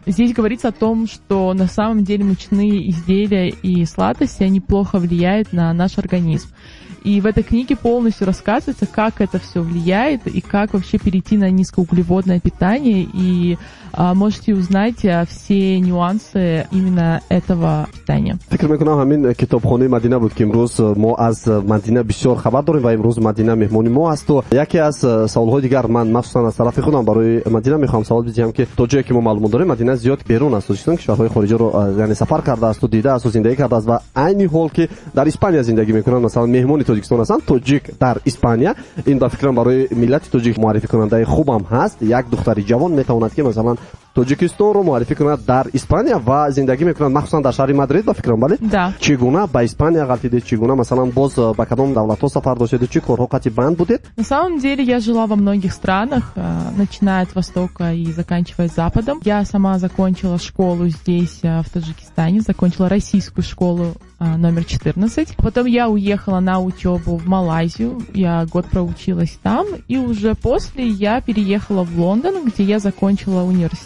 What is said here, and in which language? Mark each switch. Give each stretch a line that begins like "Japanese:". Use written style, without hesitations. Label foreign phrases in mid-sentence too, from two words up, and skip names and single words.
Russian: Здесь говорится о том, что на самом деле мучные изделия и сладости, они плохо влияют на наш организм. И в этой книге полностью рассказывается, как это все влияет и как вообще перейти на низкоуглеводное питание. И можете узнать все нюансы именно этого питания.
Tajik: фикр мекунам ҳамин китобхонаи Мадина буд ки имрӯз мо аз Мадина бисёр хабар дорем ва имрӯз Мадина меҳмони мо асту. яке аз саволҳои дигар ман махсусан аз тарафи худам барои Мадина мехоҳам савол бидиҳам ки то ҷое ки мо маълумот дорем Мадина зиёд берун аст, кишварҳои хориҷиро яъне сафар кардааст, дидааст, зиндагӣ кардааст ва айни ҳол ки дар Испания зиндагӣ мекунанд, масалан меҳмони Тоҷикистон ҳастанд, тоҷик дар Испания. ин ба фикрам барои миллати тоҷик муаррифӣ кунандаи хубам ҳаст. як духтари ҷавон метавонад ки масалан Тоҷикистонро муаррифӣ кунад дар Испания ва зиндагӣ мекунад махсусан дар шаҳри Мадрид ба фикрам, бале? Да. чӣ гуна ба Испания ғалтидед, чӣ гуна масалан боз ба кадом давлатҳо сафар доштеду, чӣ корҳо қати банд будед?
Russian: На самом деле я жила во многих странах, начиная от Востока и заканчивая Западом. Я сама закончила школу здесь, в Таджикистане, закончила российскую школу номер 14. Потом я уехала на учебу в Малайзию, я год проучилась там, и уже после я переехала в Лондон, где я закончила университет.